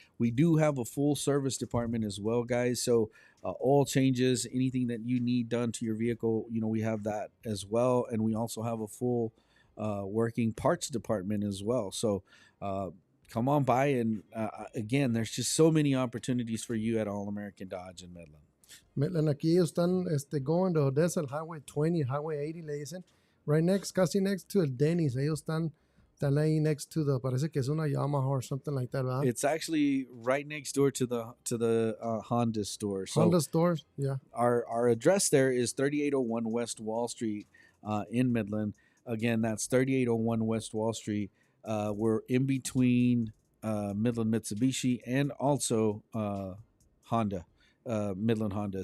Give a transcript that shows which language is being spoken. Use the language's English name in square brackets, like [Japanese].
[English] We do have a full service department as well, guys. So oil changes, anything that you need done to your vehicle, we have that as well. And we also have a full working parts department as well. So come on by. And again, there's just so many opportunities for you at All American Dodge in Midland. [Spanish] Midland, aquí ellos están [English] going to Odessa, [Spanish] el Highway 20, Highway 80, le dicen. Casi [English] next to [Spanish] el Denny's. Ellos están ahí next to parece que es una Yamaha [English] or something like that, [Spanish] ¿verdad? [English] It's actually right next door to the Honda store. So Honda stores, yeah. Our address there is 3801 West Wall Street in Midland. Again, that's 3801 West Wall Street. We're in between Midland Mitsubishi and also Honda. Midland Honda.